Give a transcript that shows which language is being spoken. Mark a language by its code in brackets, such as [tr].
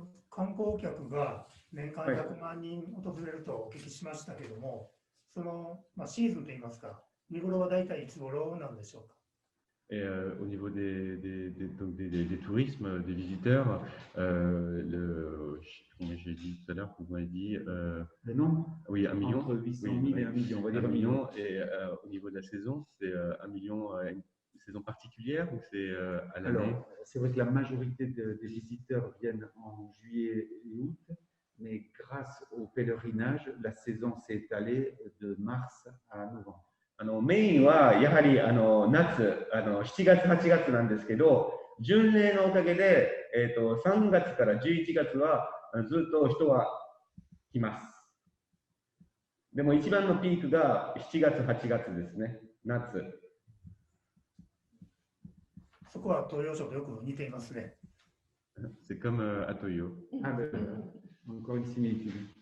[ja] 観光客が年間100万人訪れるとお聞きしましたけれども、その、シーズンといいますか、見頃は大体いつ頃なんでしょうか。 [fr] Et au niveau des tourismes, des visiteurs, comme j'ai dit tout à l'heure, vous m'avez dit le nombre. Oui, 1 million. Entre 800 000 et 1 million, on va dire 1 million. Et au niveau de la saison, c'est 1 million, saison particulière ou c'est à l'année? Alors, c'est vrai que la majorité des visiteurs viennent en juillet et août, mais grâce au pèlerinage, la saison s'est étalée de mars à novembre. [ja] メインはやはり夏、7月、8月なんですけど、巡礼のおかげで、3月から11月はずっと人は来ます。でも一番のピークが7月、8月ですね、夏。そこは東洋省とよく似ていますね。 [fr] C'est comme à Toyo. Ah, ben, encore une similitude.